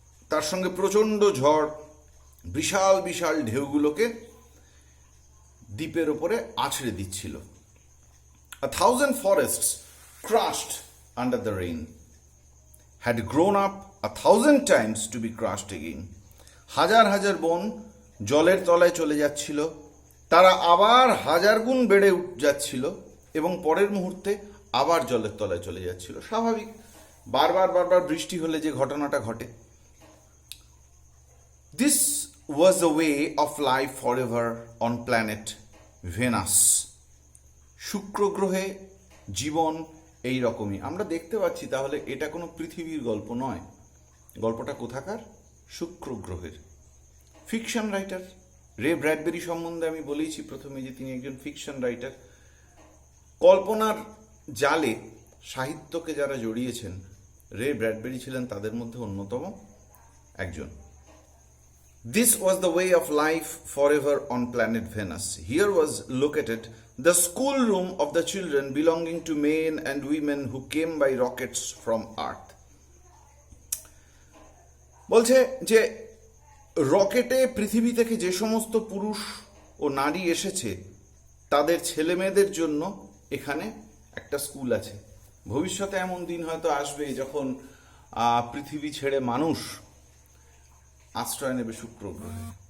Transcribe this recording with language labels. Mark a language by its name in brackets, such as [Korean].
[Bangla] তার সঙ্গে প্রচণ্ড ঝড় বিশাল বিশাল ঢেউগুলোকে দ্বীপের ওপরে আছড়ে দিচ্ছিল। [English] A thousand forests crushed under the rain had grown up 1,000 times to be crushed again. [Bangla] হাজার হাজার বন জলের তলায় চলে যাচ্ছিল, তারা আবার হাজার গুণ বেড়ে যাচ্ছিল এবং পরের মুহূর্তে আবার জলের তলায় চলে যাচ্ছিল। স্বাভাবিক, বারবার বারবার বৃষ্টি হলে যে ঘটনাটা ঘটে। [English] This was the way of life for ever on planet Venus. [Bangla] শুক্র গ্রহে জীবন এই রকমই আমরা দেখতে পাচ্ছি। তাহলে এটা কোনো পৃথিবীর গল্প নয়, গল্পটা কোথাকার? শুক্র গ্রহের। ফিকশন রাইটার রে ব্র্যাডবেরি সম্বন্ধে আমি বলেইছি প্রথমে যে তিনি একজন ফিকশন রাইটার। কল্পনার জালে সাহিত্যকে যারা জড়িয়েছেন, রে ব্র্যাডবেরি ছিলেন তাদের মধ্যে অন্যতম একজন। [English] This was the way of life forever on planet Venus. Here was located the schoolroom of the children belonging to men and women who came by rockets from Earth. [Bangla] বলছে যে রকেটে পৃথিবী থেকে যে সমস্ত পুরুষ ও নারী এসেছে তাদের ছেলে মেয়েদের জন্য এখানে একটা স্কুল আছে। ভবিষ্যতে এমন দিন হয়তো আসবে যখন পৃথিবী ছেড়ে মানুষ আশ্রয় নেবে শুক্র গ্রহে।